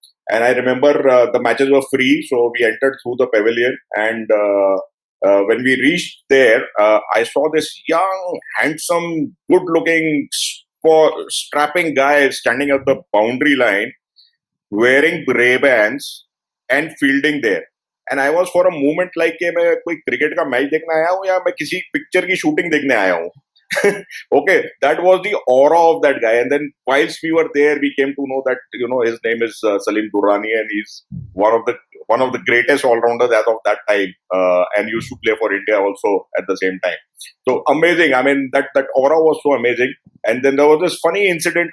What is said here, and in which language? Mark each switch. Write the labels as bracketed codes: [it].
[en] And I remember the matches were free, so we entered through the pavilion. And when we reached there, I saw this young, handsome, good-looking, strapping guy standing at the boundary line, wearing Ray-Bans and fielding there. And I was for a moment like [hi] कि मैं कोई cricket का match देखने आया हूँ या मैं किसी पिक्चर की शूटिंग देखने आया हूँ. [en] Okay, that was the aura of that guy. And then whilst we were there, we came to know that his name is Salim Durrani, and he's one of the greatest all-rounders as of that time, and used to play for India also at the same time. So amazing. I mean, that aura was so amazing. And then there was this funny incident.